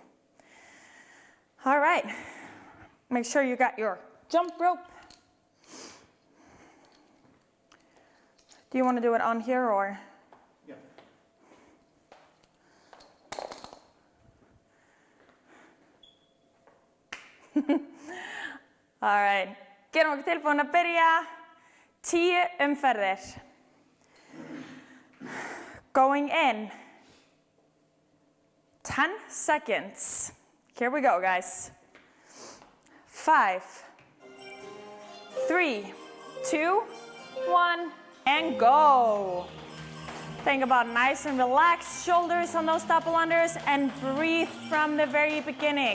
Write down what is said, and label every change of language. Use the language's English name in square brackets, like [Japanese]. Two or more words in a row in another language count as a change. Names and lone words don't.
[English] All right, make sure you got your jump rope. Do you want to do it on here or? Yeah. All right, [Icelandic] gerum okkur tilbúin að byrja 10 umferðir. [English] Going in. 10 seconds. Here we go, guys. 5, 3, 2, 1, and go. Think about nice and relaxed shoulders on those double unders and breathe from the very beginning.